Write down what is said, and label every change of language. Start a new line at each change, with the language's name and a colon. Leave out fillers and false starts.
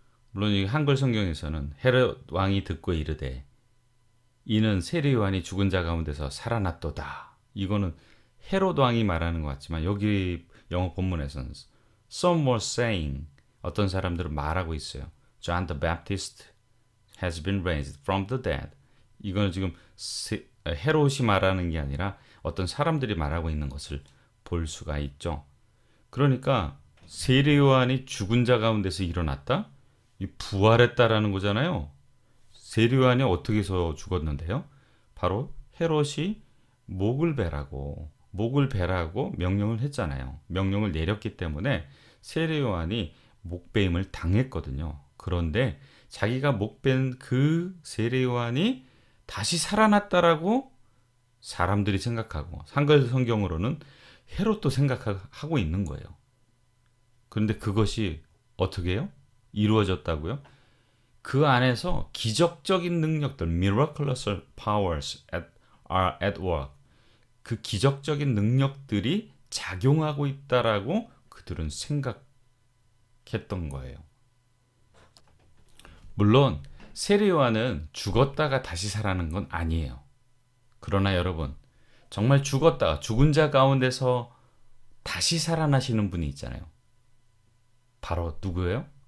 Korean: 물론 이 한글 성경에서는 헤롯 왕이 듣고 이르되 이는 세례 요한이 죽은 자 가운데서 살아났도다. 이거는 헤롯 왕이 말하는 것 같지만 여기 영어 본문에서는
English: some were saying,
Korean: 어떤 사람들은 말하고 있어요.
English: John the Baptist has been raised from the dead.
Korean: 이거는 지금 헤롯이 말하는 게 아니라 어떤 사람들이 말하고 있는 것을 볼 수가 있죠. 그러니까 세례 요한이 죽은 자 가운데서 일어났다? 이 부활했다라는 거잖아요. 세례 요한이 어떻게 해서 죽었는데요? 바로 헤롯이 목을 베라고 명령을 했잖아요. 명령을 내렸기 때문에 세례 요한이 목베임을 당했거든요. 그런데 자기가 목벤 그 세례 요한이 다시 살아났다라고 사람들이 생각하고 한글 성경으로는 헤롯도 생각하고 있는 거예요. 그런데 그것이 어떻게 해요? 이루어졌다고요? 그 안에서 기적적인 능력들,
English: miraculous powers are at work.
Korean: 그 기적적인 능력들이 작용하고 있다라고 그들은 생각했던 거예요. 물론 세례 요한은 죽었다가 다시 살아난 건 아니에요. 그러나 여러분, 정말 죽었다가 죽은 자 가운데서 다시 살아나시는 분이 있잖아요. 바로 누구예요?